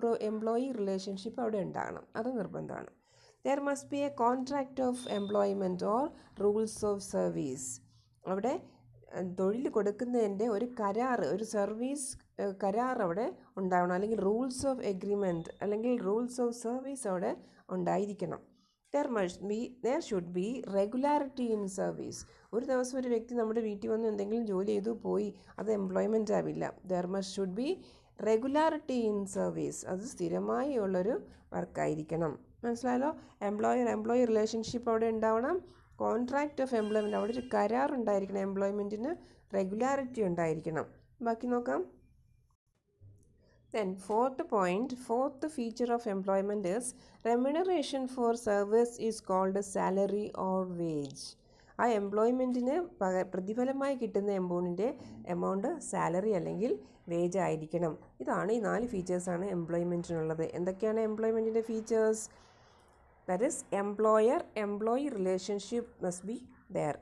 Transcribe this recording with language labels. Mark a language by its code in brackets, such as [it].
[ml] Employee relationship അവിടെ ഉണ്ടാകണം, അത് നിർബന്ധമാണ്. [en] There must be a contract of employment or rules of service. [ml] അവിടെ തൊഴിൽ കൊടുക്കുന്നതിൻ്റെ ഒരു സർവീസ് കരാർ അവിടെ ഉണ്ടാവണം, അല്ലെങ്കിൽ റൂൾസ് ഓഫ് എഗ്രിമെൻറ്റ് അല്ലെങ്കിൽ റൂൾസ് ഓഫ് സർവീസ് അവിടെ ഉണ്ടായിരിക്കണം. [en] There should be regularity in service. [ml] ഒരു ദിവസം ഒരു വ്യക്തി നമ്മുടെ വീട്ടിൽ വന്ന് എന്തെങ്കിലും ജോലി ചെയ്തു പോയി, അത് എംപ്ലോയ്മെൻ്റ് ആവില്ല. [en] should be regularity in service. [ml] അത് സ്ഥിരമായി ഉള്ളൊരു വർക്കായിരിക്കണം. മനസ്സിലായല്ലോ? എംപ്ലോയി റിലേഷൻഷിപ്പ് അവിടെ ഉണ്ടാവണം. കോൺട്രാക്റ്റ് ഓഫ് എംപ്ലോയ്മെൻറ്റ്, അവിടെ ഒരു കരാർ ഉണ്ടായിരിക്കണം. എംപ്ലോയ്മെൻറ്റിന് റെഗുലാരിറ്റി ഉണ്ടായിരിക്കണം. ബാക്കി നോക്കാം. [en] Then fourth feature of employment is remuneration for service is called salary or wage. [ml] ആ എംപ്ലോയ്മെൻറ്റിന് പ്രതിഫലമായി കിട്ടുന്ന എമൗണ്ട് സാലറി അല്ലെങ്കിൽ വേജ് ആയിരിക്കണം. ഇതാണ് ഈ 4 ഫീച്ചേഴ്സാണ് എംപ്ലോയ്മെൻറ്റിനുള്ളത്. എന്തൊക്കെയാണ് എംപ്ലോയ്മെൻറ്റിൻ്റെ features? [en] That is employee relationship must be there.